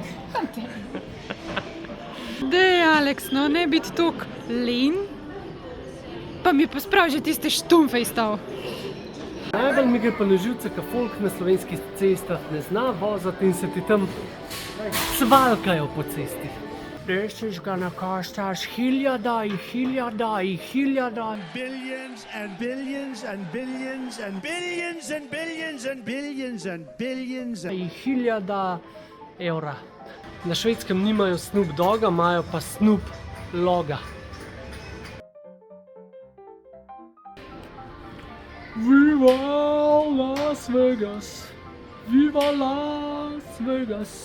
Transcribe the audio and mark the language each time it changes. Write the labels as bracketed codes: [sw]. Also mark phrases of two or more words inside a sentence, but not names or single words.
[sl] Dej, Alex, no, ne biti tok len, pa mi posprav že tiste štumfe izstav. Najbolj mi gre pa na živce, ker folk na slovenskih cestah ne zna voziti in se ti tam svalkajo po cesti. [en] This is gonna cost us hiljada. Billions and billions and billions and billions and billions and billions and billions and [sr] Hiljada evra. [sl] Na Švedskem nimajo Snoop Dogga, imajo pa Snoop Loga. Viva Las Vegas! Viva Las Vegas!